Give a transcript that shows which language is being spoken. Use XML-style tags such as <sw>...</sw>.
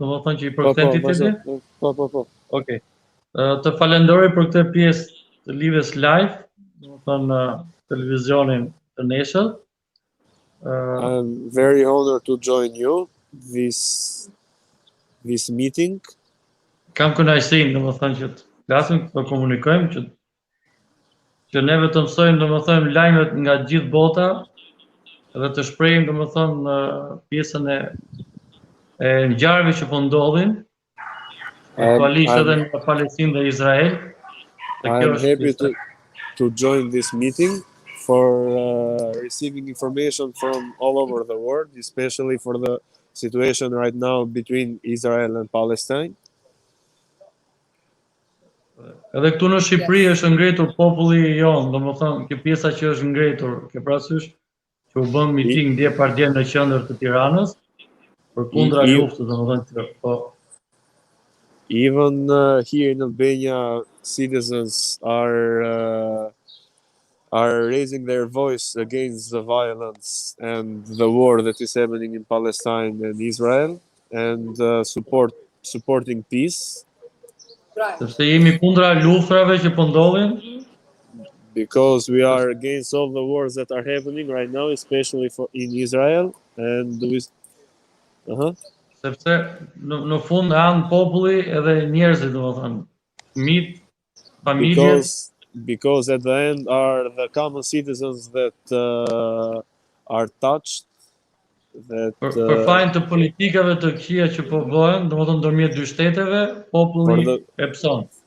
<sq>Domethënë që i përkthen titullit? Po. Okej. Të falenderoj për këtë pjesë të lidhjes live, domethënë televizionin të nesër.</sq> <en>I'm very honored to join you this meeting.</en> <sq>Kam kënaqësinë domethënë që të flasim, të komunikojmë që ne vetëm mësojmë domethënë lajmet nga gjithë bota dhe të shprehim domethënë pjesën e ngjarjeve që po ndodhin aktualisht edhe në Palestinë dhe Izrael.</sq> <en>I'm happy to join this meeting for receiving information from all over the world, especially for the situation right now between Israel and Palestine.</en> <sq>Edhe këtu në Shqipëri është ngretur populli jon, domethënë kjo pjesa që është ngretur, ke parasysh që u bën miting dje pardje në qendër të Tiranës përkundra luftës, domethënë po.</sq> <en>Even here in Albania, citizens are raising their voice against the violence and the war that is happening in Palestine and Israel, and supporting peace.</en> <sq>Sepse jemi kundra luftrave që po ndodhin.</sq> <en>Because we are against all the wars that are happening right now, especially in Israel, and</en> <sq>Sepse në fund janë populli edhe njerëzit, domethënë, fëmijët, familjet.</sq> <en>Because at the end are the common citizens that are touched.</en> <sq>Për fajin të politikave të këqija që po bëhen, domethënë ndërmjet dy shteteve, populli e pson.</sq>